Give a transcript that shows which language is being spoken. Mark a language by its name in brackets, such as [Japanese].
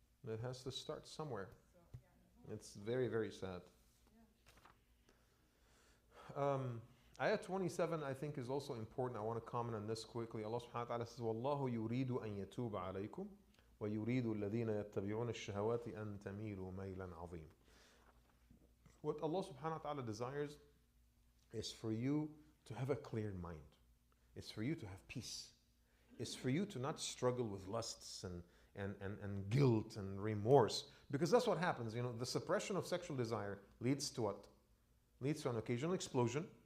[English] It has to start somewhere. It's very, very sad. Ayah 27, I think, is also important. I want to comment on this quickly. Allah subhanahu wa ta'ala says, [Arabic] وَاللَّهُ يُرِيدُ أَن يَتُوبَ عَلَيْكُمْ وَيُرِيدُ الَّذِينَ يَتَّبِعُونَ الشَّهَوَاتِ أَن تَمِيلُوا مَيْلًا عَظِيمًا. [English] What Allah subhanahu wa ta'ala desires is for you to have a clear mind. It's for you to have peace. It's for you to not struggle with lusts and guilt and remorse. Because that's what happens. You know, the suppression of sexual desire leads to what? Leads to an occasional explosion.